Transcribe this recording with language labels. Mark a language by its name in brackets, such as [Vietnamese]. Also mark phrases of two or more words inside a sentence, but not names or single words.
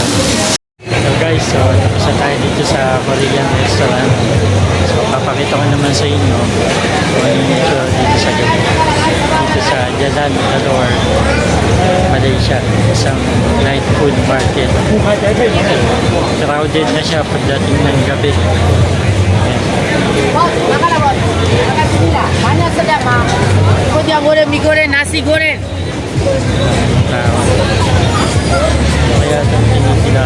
[Filipino] So guys, so tapos na tayo dito sa [English] Korean restaurant. [Filipino] So papakita ko naman sa inyo kung ano yung ito dito sa gabi. Dito sa Jalan Alor, Malaysia. Isang [English] night food market. [Filipino] Crowded na siya pagdating ng gabi. [Malay] Mana sedap mah. Kau goreng, mie goreng, nasi goreng. [Filipino] Kaya itong pinikilala.